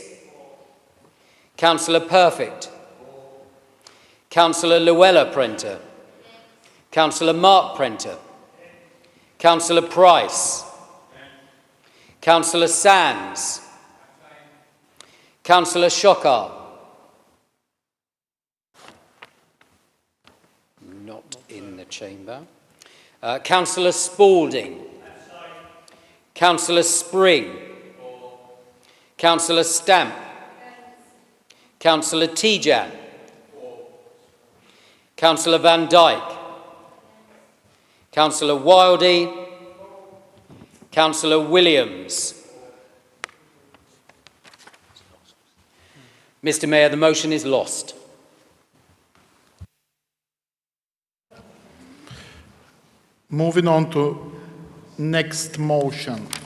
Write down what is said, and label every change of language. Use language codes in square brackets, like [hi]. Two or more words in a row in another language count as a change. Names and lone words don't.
[en] Councillor Perfect. Councillor Llewellyn Prenter. Councillor Mark Prenter. Councillor Price. Councillor Sands. Councillor Shockar. Not in the chamber. Councillor Spalding. Councillor Spring. Councillor Stamp. Councillor Tijan. Councillor Van Dyke. Councillor Wildey. Councillor Williams. Mr Mayor, the motion is lost. Moving on to next motion.